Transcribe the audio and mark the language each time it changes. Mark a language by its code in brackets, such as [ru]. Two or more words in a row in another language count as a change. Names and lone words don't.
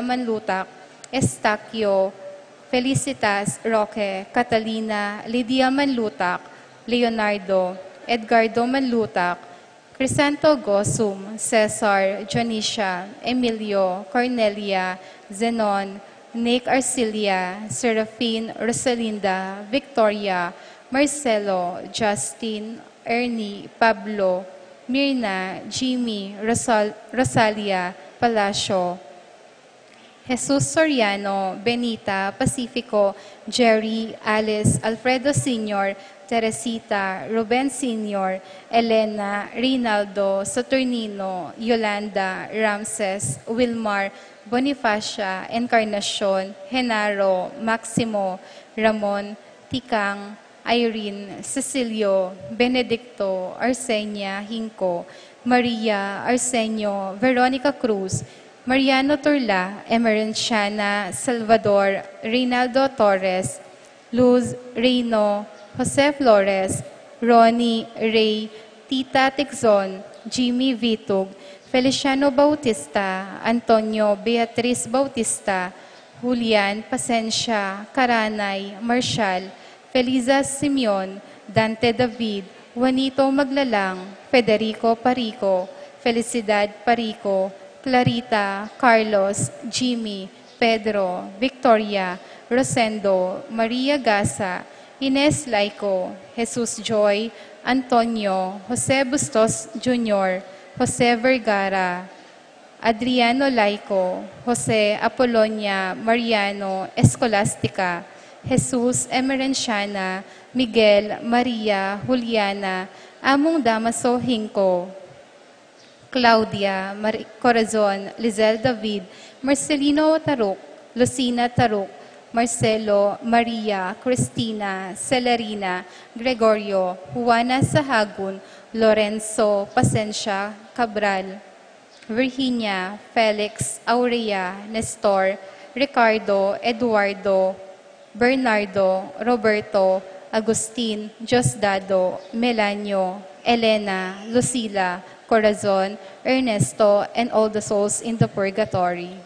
[en] Manlutak, Estaquio, Felicitas Roque, Catalina, Lydia Manlutak, Leonardo, Edgardo Manlutak, Crisanto Gosum, Cesar, Jonisha, Emilio, Cornelia, Zenon, Nick Arcilia, Serafine, Rosalinda, Victoria, Marcelo, Justin, Ernie, Pablo, Mirna, Jimmy, Rosalia, Palacio, Jesus Soriano, Benita, Pacifico, Jerry, Alice, Alfredo Sr., Teresita, Ruben Sr., Elena, Rinaldo, Saturnino, Yolanda, Ramses, Wilmar, Bonifacia, Encarnacion, Genaro, Maximo, Ramon, Tikang, Irene, Cecilio, Benedicto, Arsenia, Hinco, Maria, Arsenio, Veronica Cruz, Mariano Turla, Emerenciana, Salvador, Reynaldo Torres, Luz Reyno, Jose Flores, Ronnie Ray, Tita Tixon, Jimmy Vitug, Feliciano Bautista, Antonio Beatriz Bautista, Julian Pasencia, Karanay, Marshall, Feliza Simeon, Dante David, Juanito Maglalang, Federico Parico, Felicidad Parico, Clarita, Carlos, Jimmy, Pedro, Victoria, Rosendo, Maria Gasa, Ines Laico, Jesus Joy, Antonio, Jose Bustos Jr., Jose Vergara, Adriano Laico, Jose Apolonia Mariano Escolastica, Jesus Emerenciana, Miguel Maria Juliana, Among Damaso Hinco, Claudia, Corazon, Lizelle David, Marcelino Taruk, Lucina Taruk, Marcelo, Maria, Cristina, Celerina, Gregorio, Juana Sahagun, Lorenzo, Pasencia, Cabral, Virginia, Felix, Aurea, Nestor, Ricardo, Eduardo, Bernardo, Roberto, Agustin, Diosdado, Melanio, Elena, Lucila, Corazon, Ernesto, and all the souls in the purgatory.